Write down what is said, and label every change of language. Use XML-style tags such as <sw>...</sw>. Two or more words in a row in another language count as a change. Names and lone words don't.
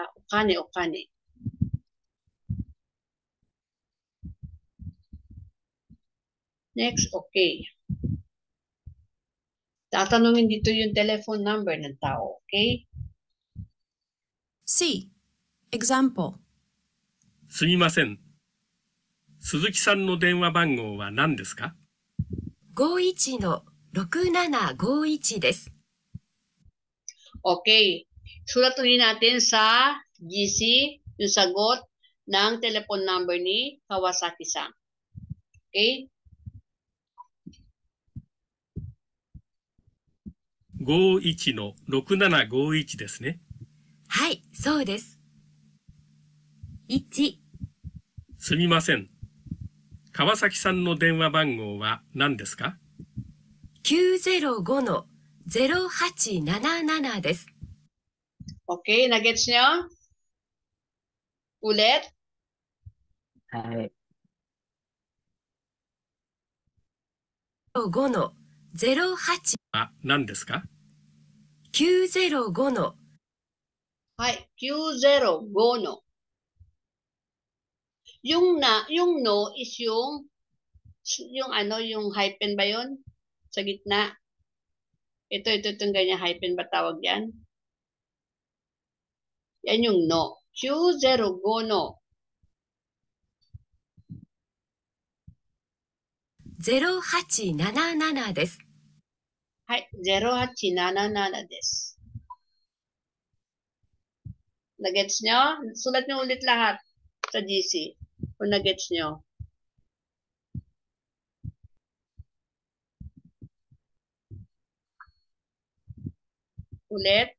<en>Okane. Next, okay.</en> <tl>Tatanungin dito yung telephone number ng tao, okay?</tl> <en>C. Example.</en> <ja>すみません。鈴木さんの電話番号は何ですか？ 51-6751 です。</ja> <en>Okay.</en> <tl>Sulat ulit natin sa GC yung sagot ng telephone number ni Kawasaki-san.</tl> <en>Okay?</en> <ja>51-6751ですね。はい、そうです。1、すみません。川崎さんの電話番号は何ですか？ 905-0877 です。</ja> <tl>Okay, nagets nyo? Ulit?</tl> <ja>はい。 905-08、は何ですか？ 905のはい、905の.</ja> <tl>Yung no is yung hyphen ba yun? Sa gitna. Itong ganyan hyphen ba tawag yan? Yan yung no. Q05 no.</tl> <ja>0877 です。はい、0877です。</ja> <tl>Nagets nyo? Sulat nyo ulit lahat sa GC. Kung nagets nyo. Ulit.</tl>